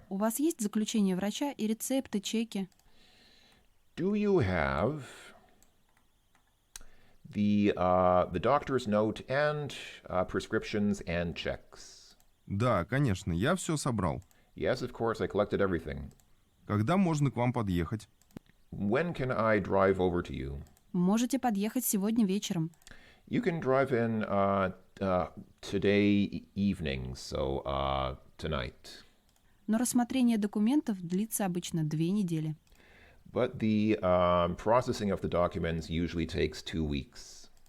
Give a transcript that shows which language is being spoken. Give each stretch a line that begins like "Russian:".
Russian: У вас есть заключение врача и рецепты, чеки?
English: Do you have the doctor's note and prescriptions and checks?
Russian: Да, конечно, я все собрал.
English: Yes, of course, I collected everything.
Russian: Когда можно к вам подъехать?
English: When can I drive over to you?
Russian: Можете подъехать сегодня вечером.
English: You can drive in today evening, so tonight.
Russian: Но рассмотрение документов длится обычно 2 недели.
English: But the processing of the documents usually takes 2 weeks.